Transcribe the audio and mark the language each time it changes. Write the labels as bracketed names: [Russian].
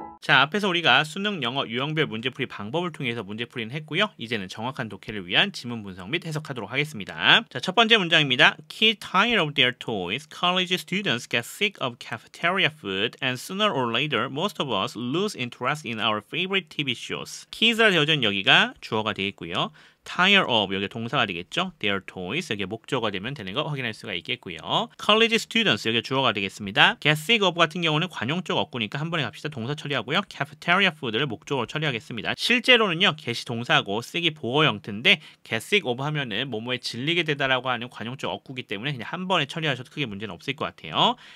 [Korean] 자, 앞에서 우리가 수능 영어 유형별 문제풀이 방법을 통해서 문제풀이는 했고요. 이제는 정확한 독해를 위한 지문 분석 및 해석하도록 하겠습니다. 자, 첫 번째 문장입니다. [English] Kids tired of their toys. College students get sick of cafeteria food, and sooner or later, most of us lose interest in our favorite TV shows. [Korean] Kids라 되어져 있는 여기가 주어가 되겠고요. tire of 여기 동사가 되겠죠. [English] Their toys [Korean] 여기 목적어가 되면 되는 거 확인할 수가 있겠고요. [English] College students [Korean] 여기 주어가 되겠습니다. [English] Get sick of [Korean] 같은 경우는 관용적 어구니까 한 번에 갑시다. 동사 처리하고요. [English] Cafeteria food [Korean] 를 목적어로 처리하겠습니다. 실제로는요. get이 동사고 sick이 보어 형태인데 [English] get sick of [Korean] 하면은 뭐뭐에 질리게 되다라고 하는 관용적 어구기 때문에 그냥 한 번에 처리하셔도 크게 문제는 없을 것 같아요.